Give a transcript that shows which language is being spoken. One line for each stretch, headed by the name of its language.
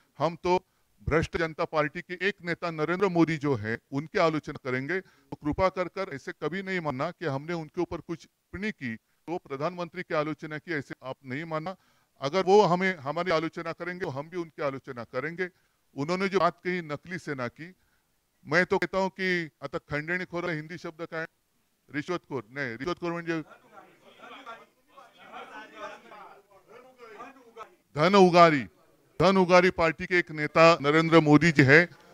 Hindi: हम तो भ्रष्ट जनता पार्टी के एक नेता नरेंद्र मोदी जो है उनकी आलोचना करेंगे. तो कृपा कर ऐसे कभी नहीं मानना कि हमने उनके ऊपर कुछ टिप्पणी की तो प्रधानमंत्री की आलोचना की, ऐसे आप नहीं मानना. अगर वो हमें हमारी आलोचना करेंगे तो हम भी उनकी आलोचना करेंगे. उन्होंने जो बात कही नकली सेना की, मैं तो कहता हूं कि
Marathi: आता खंडणीखोर हिंदी शब्द काय? रिश्वतखोर नाही, रिश्वतखोर म्हणजे धन उगारी।
Hindi: धन उगारी पार्टी के एक नेता नरेंद्र मोदी जी है।